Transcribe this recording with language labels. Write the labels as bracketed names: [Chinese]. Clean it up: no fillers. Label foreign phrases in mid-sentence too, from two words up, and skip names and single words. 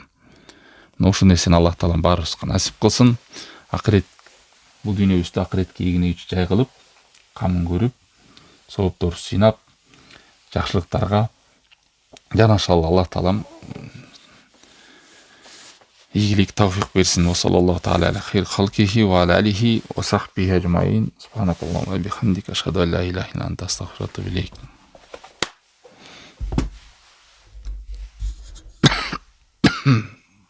[Kyrgyz] Ошол нерсени Аллах Таалам баарыбызга насип кылсын. Акырет бул дүйнөбүздө акыретке ийгилигичи жай кылып, камын көрүп, сооптор сыйнап, жакшылыктарга жанашалы Аллах Таалам ийгилик тавфик берсин. [Arabic] وصلى الله تعالى على خير خلقه وعلى آله وصحبه أجمعين. سبحانك اللهم وبحمدك أشهد أن لا إله إلا أنت أستغفرك وأتوب إليك.